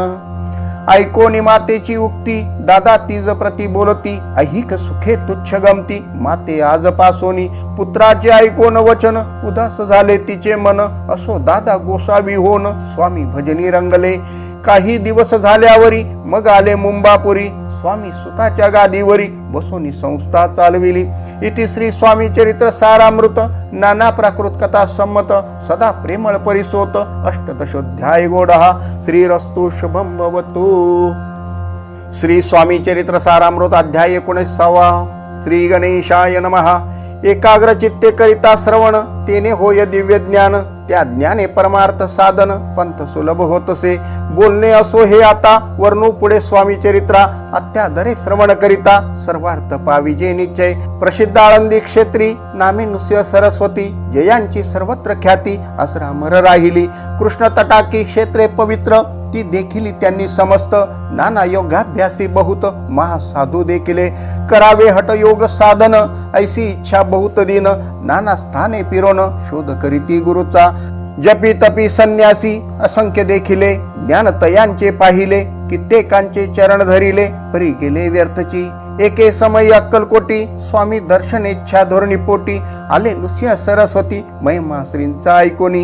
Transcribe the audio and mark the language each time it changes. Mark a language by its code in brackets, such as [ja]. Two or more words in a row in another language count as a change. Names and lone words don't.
[mr] ऐकोनी मातेची उक्ती, दादा तिज प्रती बोलती, ऐहिक सुखे तुच्छ गमती, माते आज पासोनी. पुत्राचे ऐकोन वचन, उदास झाले तिचे मन, असो दादा गोसावी होन, स्वामी भजनी रंगले. काही दिवस झाल्यावरी मग आले मुंबापुरी, स्वामी सुताच्या गादीवरी बसोनी संस्था चालविली. इति श्री स्वामी चरित्र सारामृत, नाना प्राकृत कथा संमत, सदा प्रेमळ परिसोत, अष्टदशोध्याय गोडहा. [sa] श्रीरस्तु शुभम भवतु. [mr] श्री स्वामी चरित्र सारामृत अध्याय 19. [sa] श्री गणेशाय नमः. [mr] एकाग्र चित्ते करिता श्रवण, तेने होय दिव्य ज्ञान, त्या ज्ञाने परमार्थ साधन, पंथ सुलभ होतसे. बोलणे असो हे आता, वर्णू पुढे स्वामी चरित्रा, अत्यादरे श्रवण करिता, सर्वार्थ पाविजे निश्चय. प्रसिद्ध आळंदी क्षेत्री, नामे नृसिंह सरस्वती, जयांची सर्वत्र ख्याती, अजरामर राहिली. कृष्ण तटाकी क्षेत्रे पवित्र, ती देखिली त्यांनी समस्त. नाना योगाभ्यासी बहुत, महासाधू देखिले. करावे हट योग साधन, ऐसी इच्छा बहुत दिन, नाना स्थाने फिरोन, शोध करीती गुरुचा. जपी तपी संन्यासी असंख्य देखिले, ज्ञान तयांचे पाहिले, कित्येकांचे चरण धरिले, परी गेले व्यर्थची. एके समय अक्कलकोटी, स्वामी दर्शनेच्छा धोरणी पोटी, आले नृसिंह सरस्वती, महिमा श्रींचा ऐकोनी.